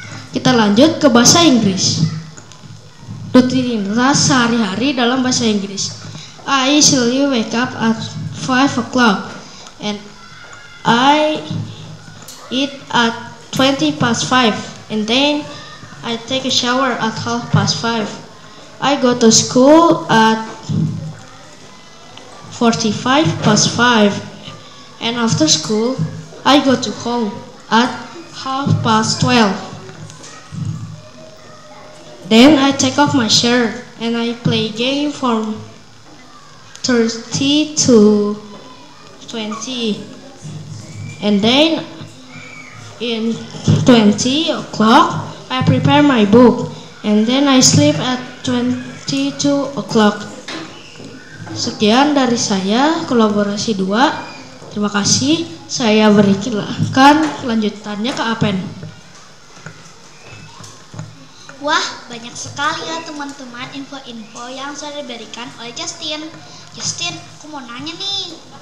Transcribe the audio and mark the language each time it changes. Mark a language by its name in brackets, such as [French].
[Indonesian] Kita lanjut ke bahasa Inggris. Rutinitas sehari-hari dalam bahasa Inggris. [English] I usually wake up at 5 o'clock and I eat at 20 past 5 and then I take a shower at 5:30. I go to school at 45 past 5 and after school I go to home at 12:30. Then I take off my shirt and I play game from 30 to 20. And then in 20 o'clock I prepare my book and then I sleep at 22 o'clock. [Indonesian] Sekian dari saya, kolaborasi 2. Terima kasih. Saya berikan lanjutannya ke Apen. Wah, banyak sekali ya teman-teman info-info yang sudah diberikan oleh Justin. Justin, aku mau nanya nih.